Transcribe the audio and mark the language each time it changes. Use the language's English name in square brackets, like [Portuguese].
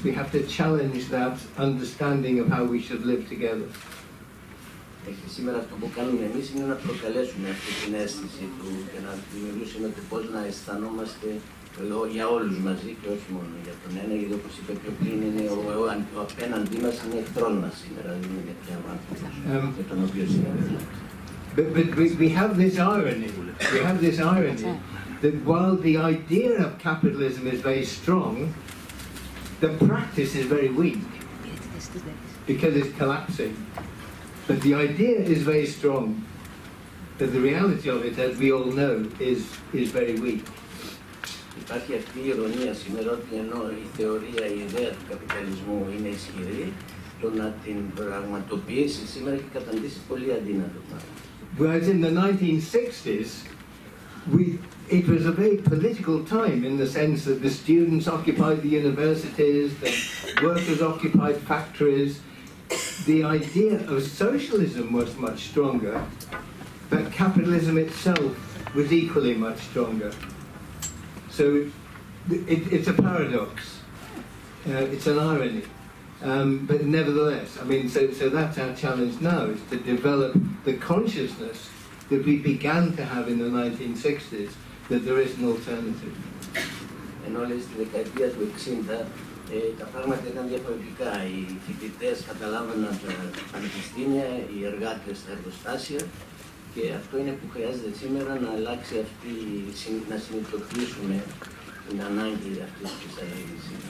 [English] We have to challenge that understanding of how we should live together. [Greek] Και σήμερα αυτό που κάνουμε εμείς είναι να προκαλέσουμε αυτή την αίσθηση του και να δημιουργήσουμε το πώς να αισθανόμαστε για όλους μαζί και όχι μόνο για τον ένα, γιατί όπως είπε πιο πριν είναι ο απέναντί μας είναι εχθρός μας σήμερα, δεν είναι για άνθρωπος με τον οποίο συνεργαζόμαστε. [English] But we have this irony. We have this irony that while the idea of capitalism is very strong, the practice is very weak because it's collapsing. But the idea is very strong, but the reality of it, as we all know, is very weak. [Greek] υπάρχει αυτή η ειρωνία σήμερα ότι ενώ η θεωρία, η ιδέα του καπιταλισμού είναι ισχυρή, το να την πραγματοποιήσει σήμερα έχει καταντήσει πολύ αδύνατο. [English] Whereas in the 1960s, it was a very political time in the sense that the students occupied the universities, the workers occupied factories. The idea of socialism was much stronger, but capitalism itself was equally much stronger. So it's a paradox. It's an irony. But nevertheless, I mean, so that's our challenge now, is to develop the consciousness that we began to have in the 1960s, that there is an alternative. [Greek] Ενώ λέει στη δεκαετία του 60 τα πράγματα ήταν διαφορετικά. Οι φοιτητές καταλάβαιναν τα πανεπιστήμια, οι εργάτες τα εργοστάσια, και αυτό είναι που χρειάζεται σήμερα, να αλλάξει αυτή, να συνειδητοποιήσουμε την ανάγκη αυτής της αλλαγής.